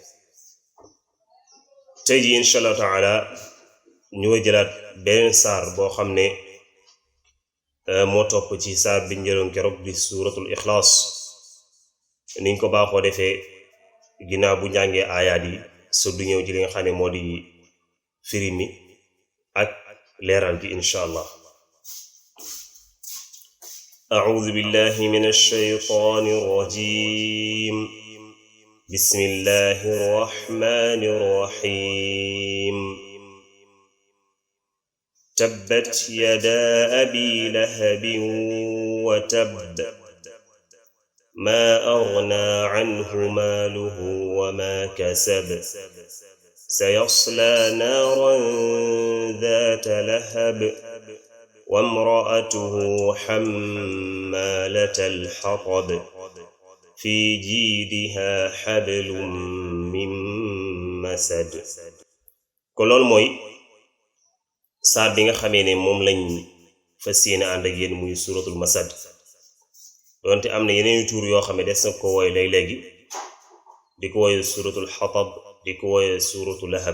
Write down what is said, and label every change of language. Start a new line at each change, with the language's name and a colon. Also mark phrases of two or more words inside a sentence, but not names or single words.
Wolof: tey ji
Arabic: إن شاء الله تعالى
Wolof: ñu ngi jëlaat beneen saar boo xam ne moo topp ci saar bi njëloon keroog di
Arabic: سورة الإخلاص
Wolof: niñ ko baaxoo defee ginnaaw bu njàngee aayaat yi so du ñëw ci li nga xam ne moo di firi mi ak leeral gi
Arabic: إن شاء الله. أعوذ بالله من الشيطان الرجيم بسم الله الرحمن الرحيم تبت يدا أبي لهب وتب ما أغنى عنه ماله وما كسب سيصلى نارا ذات لهب وامرأته حمالة الحطب في جيدها حبل من مسد.
Wolof: kon loolu mooy saar bi nga xamee ne moom lañ fas yéene ànd ak yéen muy
Arabic: سورة المسد.
Wolof: doonte am na yeneen tuur yoo xam ne des na ko wooye léegi di ko wooye
Arabic: سورة الحطب
Wolof: di ko wooye
Arabic: سورة اللهب.